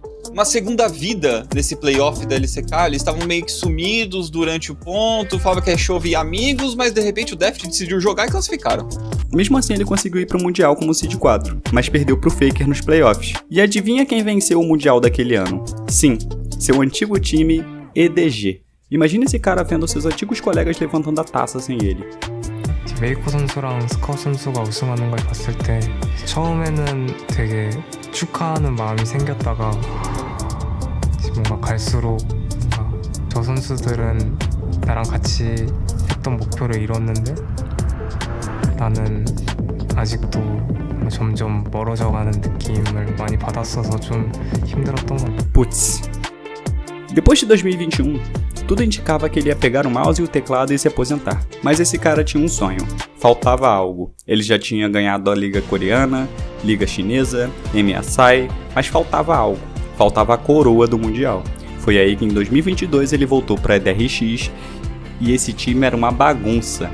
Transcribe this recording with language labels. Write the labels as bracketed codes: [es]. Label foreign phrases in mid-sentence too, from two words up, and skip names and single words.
[pt] uma segunda vida nesse playoff da LCK. Eles estavam meio que sumidos durante o ponto, falava que a Chove ia amigos, mas de repente o Deft decidiu jogar e classificaram. Mesmo assim, ele conseguiu ir pro Mundial como Seed 4, mas perdeu pro Faker nos playoffs. E adivinha quem venceu o Mundial daquele ano? Sim, seu antigo time, EDG. Imagina esse cara vendo seus antigos colegas levantando a taça sem ele. [ko] 메이코 선수랑 스카웃 선수가 우승하는 걸 봤을 때 처음에는 되게 축하하는 마음이 생겼다가 뭔가 갈수록 뭔가 저 선수들은 나랑 같이 했던 목표를 이뤘는데 나는 아직도 점점 멀어져가는 느낌을 많이 받았어서 좀 힘들었던 것 같아요. [pt] Putz. Depois de 2021, tudo indicava que ele ia pegar o mouse e o teclado e se aposentar. Mas esse cara tinha um sonho. Faltava algo. Ele já tinha ganhado a Liga Coreana, Liga Chinesa, MSI, mas faltava algo. Faltava a coroa do Mundial. Foi aí que em 2022 ele voltou para a DRX e esse time era uma bagunça.